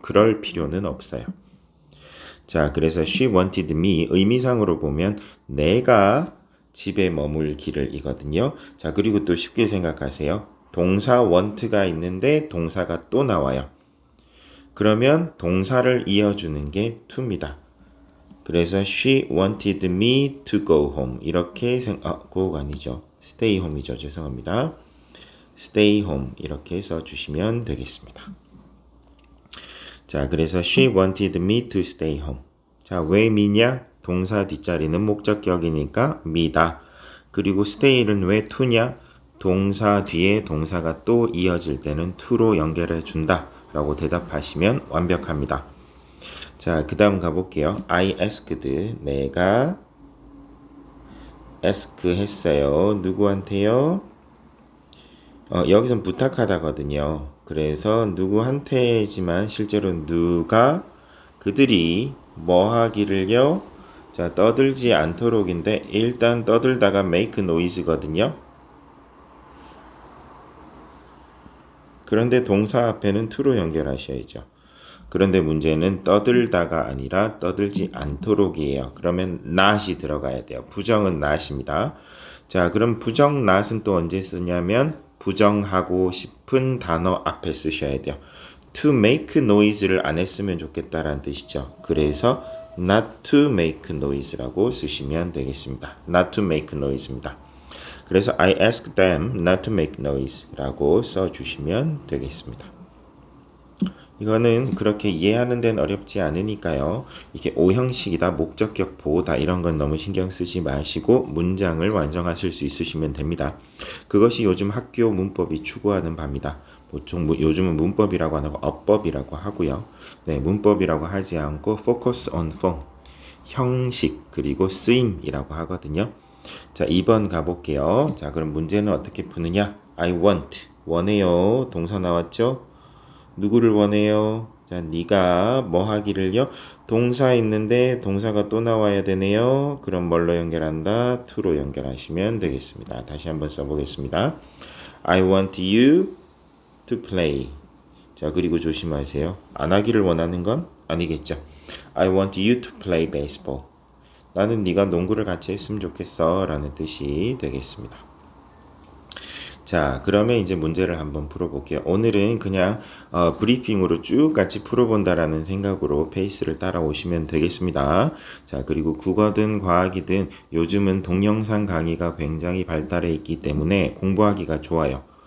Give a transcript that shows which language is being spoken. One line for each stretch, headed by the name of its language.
Korean: 그럴 필요는 없어요. 자, 그래서
English: she wanted me
Korean: 의미상으로 보면 내가 집에 머물기를 이거든요. 자, 그리고 또 쉽게 생각하세요. 동사 want가 있는데 동사가 또 나와요. 그러면 동사를 이어주는 게 to입니다. 그래서
English: she wanted me to go home
Korean: 이렇게
English: go가 아니죠. stay home이죠.
Korean: 죄송합니다. stay home 이렇게 써주시면 되겠습니다. 자, 그래서
English: she wanted me to stay home.
Korean: 자, 왜 me냐? 동사 뒷자리는 목적격이니까 me다. 그리고 stay는 왜 to냐? 동사 뒤에 동사가 또 이어질 때는 to로 연결해 준다 라고 대답하시면 완벽합니다. 자, 그 다음 가볼게요.
English: I asked
Korean: 내가 ask 했어요. 누구한테요? 여기선 부탁하다거든요. 그래서 누구한테지만 실제로 누가 그들이 뭐 하기를요. 자, 떠들지 않도록인데 일단 떠들다가
English: make noise
Korean: 거든요. 그런데 동사 앞에는 to로 연결하셔야죠. 그런데 문제는 떠들다가 아니라 떠들지 않도록이에요. 그러면 not이 들어가야 돼요. 부정은 not입니다. 자, 그럼 부정 not은 또 언제 쓰냐면 부정하고 싶은 단어 앞에 쓰셔야 돼요.
English: to make noise
Korean: 를 안 했으면 좋겠다라는 뜻이죠. 그래서
English: not to make noise라고 쓰시면 되겠습니다. not to make noise입니다.
Korean: 그래서
English: I ask them not to make noise라고
Korean: 써주시면 되겠습니다. 이거는 그렇게 이해하는 데는 어렵지 않으니까요. 이게 오형식이다, 목적격 보호다 이런 건 너무 신경 쓰지 마시고 문장을 완성하실 수 있으시면 됩니다. 그것이 요즘 학교 문법이 추구하는 바입니다. 보통 요즘은 문법이라고 안 하고 어법이라고 하고요. 네, 문법이라고 하지 않고
English: focus on form,
Korean: 형식 그리고 쓰임이라고 하거든요. 자, 2번 가볼게요. 자, 그럼 문제는 어떻게 푸느냐? I want, 원해요. 동사 나왔죠? 누구를 원해요? 자, 네가 뭐 하기를요? 동사 있는데 동사가 또 나와야 되네요. 그럼 뭘로 연결한다? to로 연결하시면 되겠습니다. 다시 한번 써보겠습니다.
English: I want you to play.
Korean: 자, 그리고 조심하세요. 안 하기를 원하는 건 아니겠죠.
English: I want you to play baseball.
Korean: 나는 네가 농구를 같이 했으면 좋겠어 라는 뜻이 되겠습니다. 자, 그러면 이제 문제를 한번 풀어볼게요. 오늘은 그냥 브리핑으로 쭉 같이 풀어본다라는 생각으로 페이스를 따라오시면 되겠습니다. 자, 그리고 국어든 과학이든 요즘은 동영상 강의가 굉장히 발달해 있기 때문에 공부하기가 좋아요.